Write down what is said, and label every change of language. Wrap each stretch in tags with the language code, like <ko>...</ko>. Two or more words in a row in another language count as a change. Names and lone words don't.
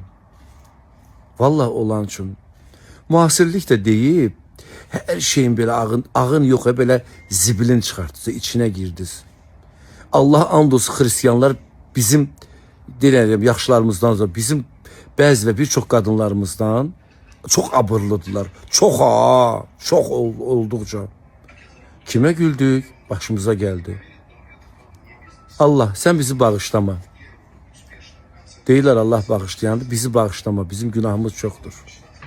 <az>Vallahi olan üçün. Müasirlik də deyib, hər şeyin belə ağın yox, belə zibilin çıxartdınız, içinə girdiniz. Allah and olsun, xristiyanlar bizim, deyirəm, yaxşılarımızdan, bizim bəzi və bir çox qadınlarımızdan çok abırlıdılar.</az> <tr>Çok olduqca. Kime güldük? Başımıza geldi.</tr> <az>Allah sen bizi bağışlama. Deyirlər Allah bağışlayandır. Bizi bağışlama.</az> <tr>Bizim günahımız çoktur.</tr>